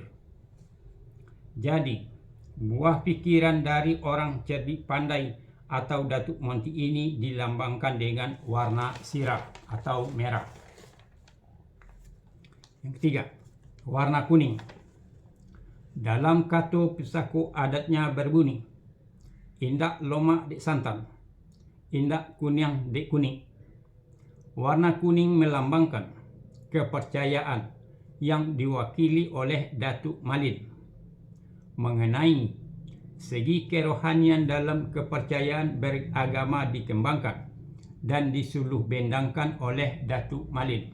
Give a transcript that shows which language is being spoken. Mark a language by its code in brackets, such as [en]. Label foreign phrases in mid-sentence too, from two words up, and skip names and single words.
[id] Jadi, buah pikiran dari orang cerdik pandai atau Datuk Monti ini dilambangkan dengan warna sirah atau merah. Yang ketiga, warna kuning. Dalam kato Pusako adatnya berbunyi, [min] indak lomak dek santan, indak kuning dek kuning. [id] Warna kuning melambangkan kepercayaan yang diwakili oleh Datuk Malin mengenai segi kerohanian dalam kepercayaan beragama dikembangkan dan disuluh bendangkan oleh Datuk Malin.